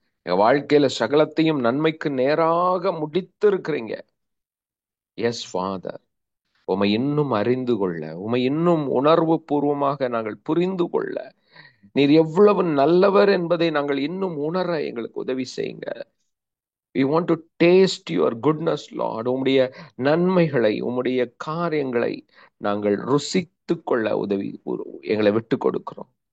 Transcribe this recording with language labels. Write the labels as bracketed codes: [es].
[ta] என் வாழ்க்கையில சகலத்தையும் நன்மைக்கு நேராக முடித்து இருக்கிறீங்க. [en] Yes father. [ta] உம்மை இன்னும் அறிந்து கொள்ள, உம்மை இன்னும் உணர்வு பூர்வமாக நாங்கள் புரிந்து கொள்ள, நீர் எவ்வளவு நல்லவர் என்பதை நாங்கள் இன்னும் உணர எங்களுக்கு உதவி செய்யுங்க. [en] We want to taste your goodness, Lord. [ta] உம்முடைய நன்மைகளை, உம்முடைய காரியங்களை நாங்கள் ருசித்து கொள்ள எங்களை விட்டு கொடுக்கிறோம்.